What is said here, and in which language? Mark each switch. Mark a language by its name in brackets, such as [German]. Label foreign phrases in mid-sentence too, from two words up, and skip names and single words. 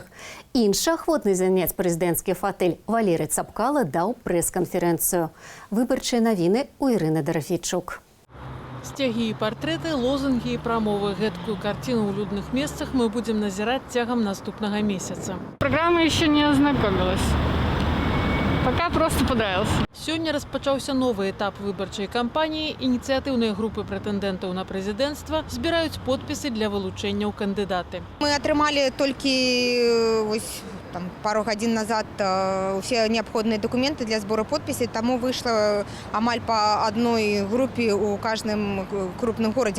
[Belarusian] Іншы ахвотны заняць прэзідэнцкі фатэль Валерый Цапкала даў прэс-канферэнцыю. Выбарчыя навіны у Ірыны Дарафійчук. Сцягі і партрэты, лозунгі і прамовы. Гэткую карціну ў людных месцах мы будзем назіраць цягам наступнага месяца. [Russian] Программа еще не ознакомилась. Пока просто понравился. [Belarusian] Сёння распачаўся новы этап выбарчай кампаніі. Ініцыятыўныя групы прэтэндэнтаў на прэзідэнцтва збіраюць подпісы для вылучэння ў кандыдаты. Мы атрымалі толькі пару гадзін назад усе неабходныя дакументы для збору подпісей, таму выйшла амаль па адной групе ў [Russian] каждым крупным [Belarusian] горадзе.